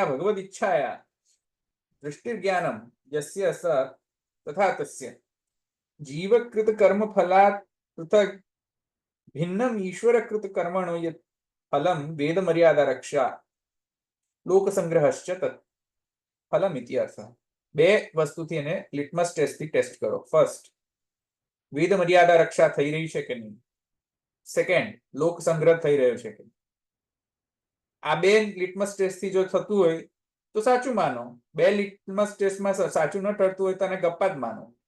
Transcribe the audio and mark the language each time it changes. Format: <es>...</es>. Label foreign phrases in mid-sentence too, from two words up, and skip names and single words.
<sa>भगवदिच्छाया दृष्टिर्ज्ञानं यस्य स तथा तस्य जीवकृत कर्म फलात् पृथक् भिन्नम ईश्वरकृत कर्मणो यत् फलम वेद मर्यादा रक्षा लोक संग्रहश्च तत् फलम इति अर्थः.</sa> <gu>બે વસ્તુથી એને</gu> <en>litmus test-thi test</en> <gu>કરો. ફર્સ્ટ, વેદ મર્યાદા રક્ષા થઈ રહી છે કે નહીં. સેકન્ડ, લોક સંગ્રહ થઈ રહ્યો છે કે નહીં. આ બે</gu> <en>litmus test-thi</en> <gu>જો થતું હોય તો સાચું માનો. બે</gu> <en>litmus test-ma</en> <gu>સાચું ન ટળતું હોય તો એને ગપ્પા જ માનો.</gu>